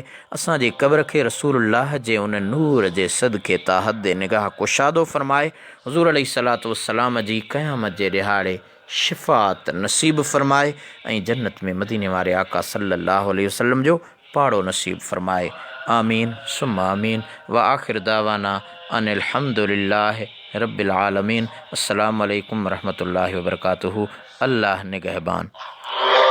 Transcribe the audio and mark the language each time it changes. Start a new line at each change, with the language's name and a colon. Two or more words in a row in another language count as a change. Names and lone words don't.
Sindhi: असांजे क़ब्र खे रसूलुल्लाह जे उन नूर जे सदके ता हद निगाह कुशादो फ़रमाए। हुज़ूर
Arabic: عليه الصلاة والسلام
Sindhi: जी क़यामत जे ॾिहाड़े शिफ़ात नसीब फ़रमाए ऐं जन्नत में मदीने वारे आका
Arabic: صلى الله عليه وسلم
Sindhi: जो पाड़ो नसीब फ़रमाए।
Arabic: آمين ثم آمين وآخر دعوانا أن الحمد لله رب العالمين. السلام عليكم ورحمة الله وبركاته.
Sindhi: अल्लाह निगहबान।